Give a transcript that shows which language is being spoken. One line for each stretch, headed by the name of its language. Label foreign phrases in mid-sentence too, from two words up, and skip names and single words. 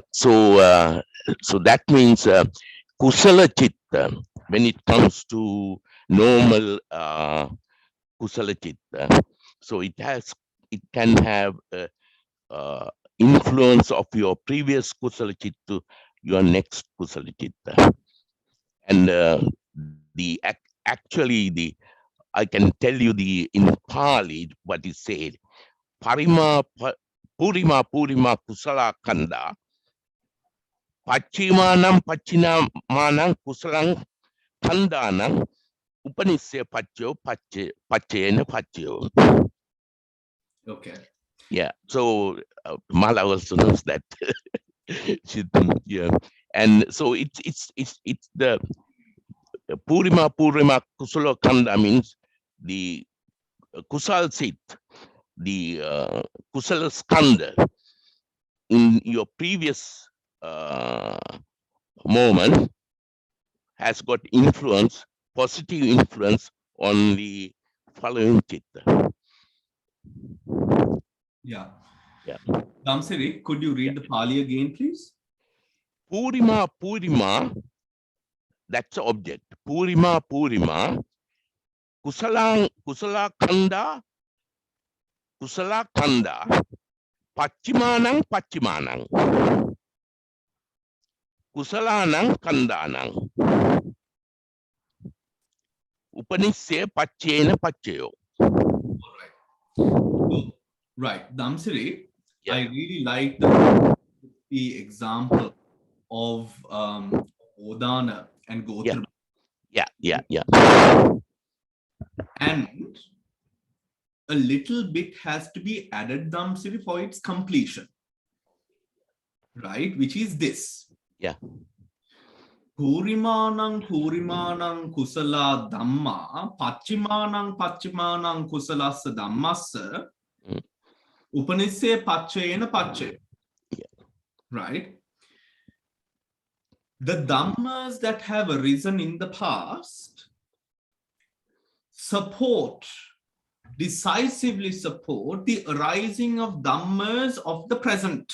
English: So that means
Pali: Kusala Chitta,
English: when it comes to normal
Pali: Kusala Chitta,
English: so it can have influence of your previous
Pali: Kusala Chitta,
English: your next
Pali: Kusala Chitta.
English: And I can tell you in Pali what is said.
Pali: Purima kusala kanda. Pachimanam kusalang kandanam. Upanisya pachena pacho.
English: Okay. Yeah. So Mala also knows that. Yeah. And so it's the
Pali: Purima kusala kanda
English: means the kusal sit, the
Pali: kusala skanda
English: in your previous moment has got influence, positive influence on the following chitta. Yeah. Yeah. Damsari, could you read the Pali again, please? Purima, that's the object.
Pali: Purima, kusala kanda, pachimanang, kusalanang kandanang. Upanisya pachena pachayo.
English: Right. Damsari, Yeah. I really like the example of Odana and Gotra. Yeah. And a little bit has to be added, Damsari, for its completion. Right? Which is this. Yeah.
Pali: Purimanang kusala dhamma, pachimanang kusalasa dhammasa, upanisya pachayena pache.
English: Right? The dhammas that have arisen in the past decisively support the arising of dhammas of the present.